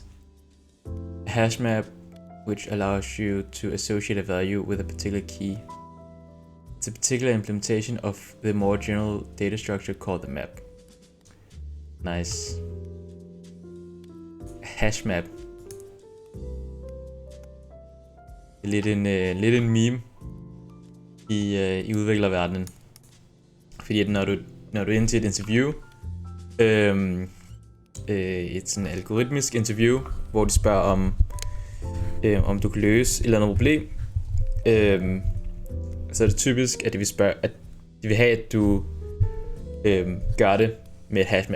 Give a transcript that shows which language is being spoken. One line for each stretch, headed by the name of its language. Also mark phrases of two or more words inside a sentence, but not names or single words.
English: A hash map, which allows you to associate a value with a particular key. It's a particular implementation of the more general data structure called the map. Nice. Hash map.
Danish: Det er lidt en meme i udviklerverdenen. Fordi at når du er inde til et interview, et sådan algoritmisk interview, hvor de spørger om du kan løse et eller andet problem, så er det typisk, at de vil have, at du gør det med et hashmap.